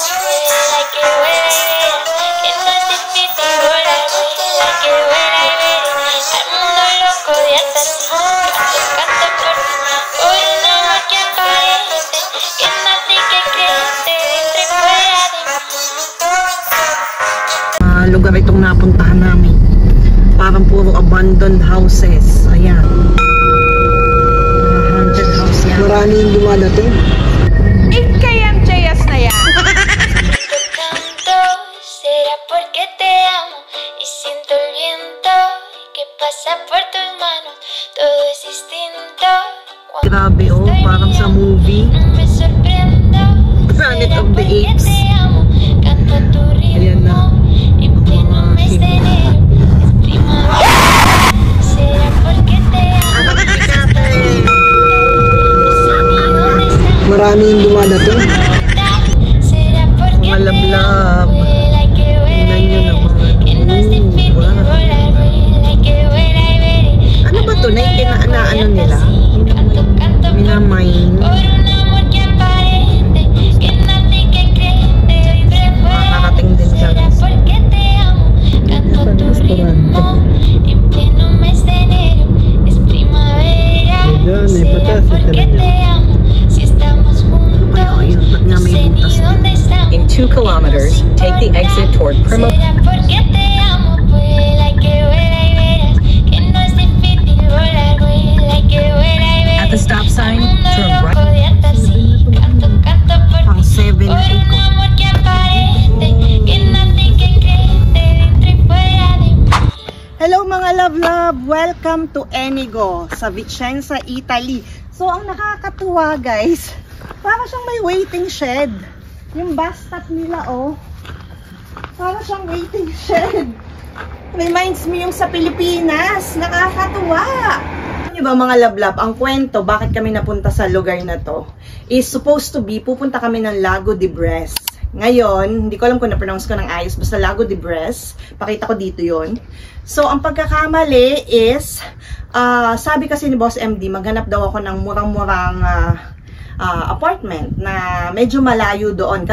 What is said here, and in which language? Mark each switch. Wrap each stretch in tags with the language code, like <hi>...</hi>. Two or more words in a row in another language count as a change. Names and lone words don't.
<es>Vuela y que vuela y verás que no es difícil volar. Vuela y que vuela y verás al mundo loco de atar. Canto, canto por ti, por un amor que aparece, que nace y que crece dentro y fuera de mí.</es> <tl>Lugar itong napuntahan namin. Parang puro</tl> <en>abandoned houses.</en> <tl>Ayan.</tl> <en>Haunted house</en> <tl>yan. Marami yung dumadating.</tl> <es>Canto, será porque te amo y siento el viento que pasa por tus manos. Todo es distinto.</es> <tl>Grabe oh, parang sa movie.</tl> <es>No me sorprendo.</es> <en>Planet</en> <es>Será</es> <en>of the</en> <es>porque</es> <en>Apes.</en> <es>te amo. Canto a tu</es> <tl>Ayan na.</tl> <es>ritmo en pleno mes de enero. Es primavera. Será porque te amo.</es> <tl>Ano ka kate?</tl> <es>No sé ni dónde estamos.</es> <tl>Marami yung dumadating.</tl> <es>Será porque</es> <tl>Mga</tl> <es>te</es> <en>love-love.</en> <es>amo. Vuela y que vuela y</es> <tl>Tingnan nyo</tl> <es>verás</es> <tl>naman.</tl> <es>que no es difícil Wow. volar. Vuela y que vuela y veré</es> <tl>Ano ba to? Ano nila?</tl> <es>Canto, canto por ti,</es> <tl>Minamain.</tl> <es>por un amor que aparece, que nace y que crece dentro y fuera.</es> <tl>Makakating din siya.</tl> <es>Será porque te amo. Canto a tu ritmo en pleno mes de enero. Es primavera.</es> <tl>Ayan, may</tl> <es>Será</es> <tl>batas,</tl> <es>porque</es> <tl>talaga.</tl> <es>te amo. Si estamos juntos,</es> <tl>Ay, ayun, ba't nga</tl> <es>no</es> <tl>may</tl> <es>sé ni</es> <tl>butas</tl> <es>dónde estamos.</es> <en>2 kilometers, take the exit toward Primo.</en> <es>Será porque te amo, vuela que vuela y verás que no es difícil volar, vuela que vuela y verás.</es> <en>At the stop sign,</en> <es>Al mundo</es> <en>turn</en> <es>loco</es> <en>right.</en> <es>de hasta así, canto, canto por</es> <tl>Pang</tl> <es>ti,</es> <tl>7</tl> <es>por un amor que aparente, que nace y que crece dentro y fuera de mí.</es> <tl>Hello mga love!</tl> <en>Welcome to Enigo sa Vicenza, Italy.</en> <tl>So ang nakakatuwa guys, para siyang may</tl> <en>waiting shed.</en> <tl>Yung</tl> <en>bus stop</en> <tl>nila para siyang</tl> <en>waiting shed. Reminds me</en> <tl>yung sa Pilipinas. Nakakatuwa. Ano ba mga love, ang kwento bakit kami napunta sa lugar na to</tl> <en>is supposed to be</en> <tl>pupunta kami ng Lago de Bresse. Ngayon, hindi ko alam kung na-pronounce ko ng ayos, basta Lago de Bresse. Pakita ko dito yon. So, ang pagkakamali is, sabi kasi ni Boss MD, maghanap daw ako ng murang-murang apartment na medyo malayo doon.</tl>